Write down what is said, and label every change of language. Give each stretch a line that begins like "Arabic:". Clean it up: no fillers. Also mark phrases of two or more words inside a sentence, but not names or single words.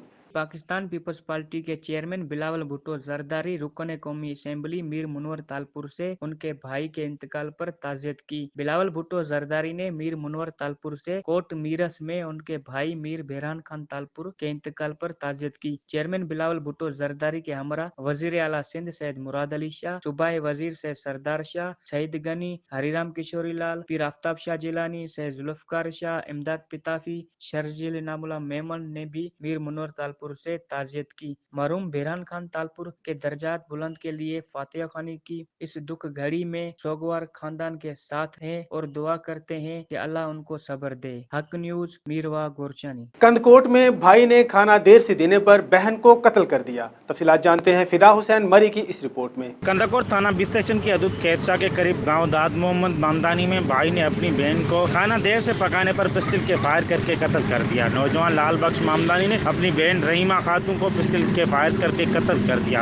Urdu: پاکستان پیپلز پارٹی کے چیئرمین بلاول بھٹو زرداری رکن قومی اسمبلی میر منور تالپور سے ان کے بھائی کے انتقال پر تعزیت کی. بلاول بھٹو زرداری نے میر منور تالپور سے کوٹ میرس میں ان کے بھائی میر بہران خان تالپور کے انتقال پر تعزیت کی. چیئرمین بلاول بھٹو زرداری کے ہمراہ وزیر اعلیٰ سندھ سید مراد علی شاہ، صوبائی وزیر سید سردار شاہ، شہید غنی، ہری رام کشوری لال، پیر آفتاب شاہ جیلانی، سید ذوالفقار شاہ، امداد پتافی، شرجیل نام اللہ میمن نے بھی میر منور تالپور سے تعزیت کی. مرحوم بہران خان تالپور کے درجات بلند کے لیے فاتحہ خوانی کی. اس دکھ گھڑی میں سوگوار خاندان کے ساتھ ہیں اور دعا کرتے ہیں کہ اللہ ان کو صبر دے. हक न्यूज, मीरवा गोरचानी। کندکوٹ میں بھائی نے کھانا دیر سے دینے پر بہن کو قتل کر دیا. تفصیلات جانتے ہیں فدا حسین مری کی اس رپورٹ میں. کندکوٹ تھانہ بی سیکشن کی حدود قیدشاہ کے قریب گاؤں داد محمد مامدانی میں بھائی نے اپنی بہن کو کھانا دیر سے پکانے پر پسٹل کے فائر کر کے قتل کر دیا. نوجوان لال بخش مامدانی نے اپنی بہن رحیمہ خاتون کو پسٹل کے فائر کر کے قتل کر دیا.